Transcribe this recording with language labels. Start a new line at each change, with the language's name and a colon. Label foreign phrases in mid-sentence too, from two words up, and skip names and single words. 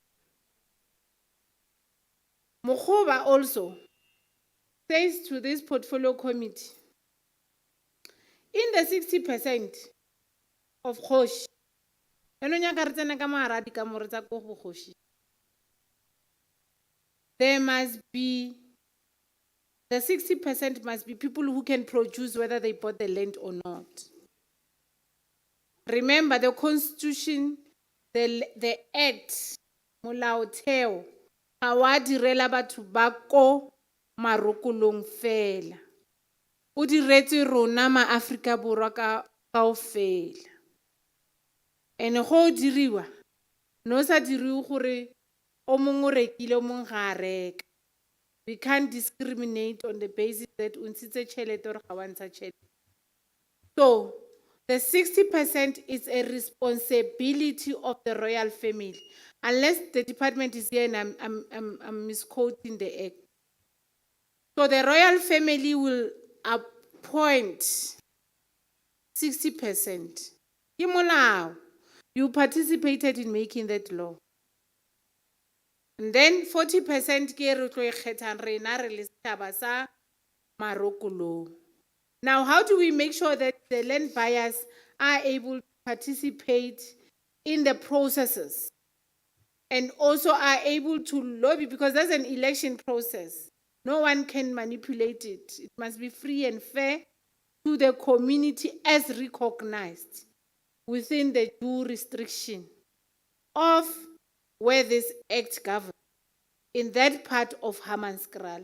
English: Mokgoba also says to this portfolio committee, in the 60% of Kgoshi, there must be, the 60% must be people who can produce whether they bought the land or not. Remember the Constitution, the Act,
Northern Sotho: Molaotheo, ga wa direla batho ba ko Marokolong fela. O diretse rona ma Afrika Borwa kaofela. And go diriwa, no sa diriwe gore o mongwe o rekile o mongwe ga a reka.
English: We can't discriminate on the basis that
Northern Sotho: untshitse tšhelete
English: or
Northern Sotho: ga wa ntsha tšhelete.
English: So, the 60% is a responsibility of the royal family, unless the department is here and I'm misquoting the act. So the royal family will appoint 60%.
Northern Sotho: Ke molao.
English: You participated in making that law. And then
Northern Sotho: 40% ke re tlo ikgethang rena re le setšhaba sa Marokolong.
English: Now, how do we make sure that the land buyers are able to participate in the processes and also are able to lobby, because that's an election process. No one can manipulate it. It must be free and fair to the community as recognized within the due restriction of where this act governs in that part of Hammanskraal.